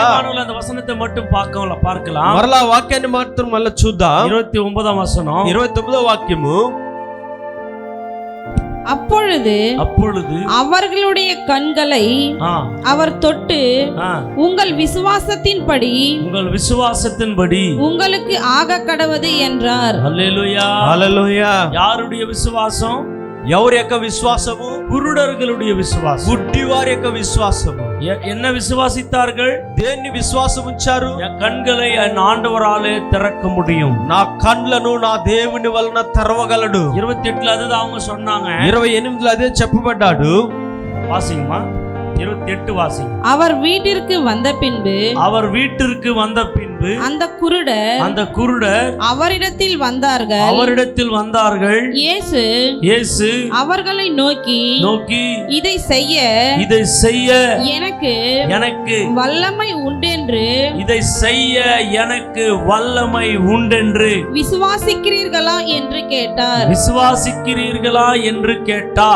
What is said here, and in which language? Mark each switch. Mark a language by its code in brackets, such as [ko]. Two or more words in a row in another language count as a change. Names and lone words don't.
[ta] அந்த வசனத்தை மட்டும் பார்க்கலாம். [te] మరలా వాక్యాన్ని మాత్రం మళ్ళీ చూద్దాం. 29వ వచనం, 29వ వాక్యము. [ta] அப்பொழுது அவர்களுடைய கண்களை அவர் தொட்டு உங்கள் விசுவாசத்தின்படி உங்களுக்கு ஆக கடவது என்றார். அல்லேலூயா, அல்லேலூயா. யாருடைய விசுவாசம்? [te] ఎవరి యొక్క విశ్వాసము? [ta] குருடர்களுடைய விசுவாசம், [te] గుడ్డి వారి యొక్క విశ్వాసము. [ta] என்ன விசுவாசித்தார்கள்? [te] దేన్ని విశ్వాసం ఉంచారు? [ta] என் கண்களை என் ஆண்டவராலே திறக்க முடியும், [te] నా కండ్లను నా దేవుని వలన తెరవగలడు. [ta] 28ல அதுதான் அவங்க சொன்னாங்க. [te] 28లో అదే చెప్పబడ్డాడు. [ta] வாசிங்கம்மா, 28 வாசிங்க. அவர் வீட்டிற்கு வந்த பின்பு அந்த குருடர் அவரிடத்தில் வந்தார்கள். இயேசு அவர்களை நோக்கி இதை செய்ய எனக்கு வல்லமை உண்டென்று விசுவாசிக்கிறீர்களா என்று கேட்டார்.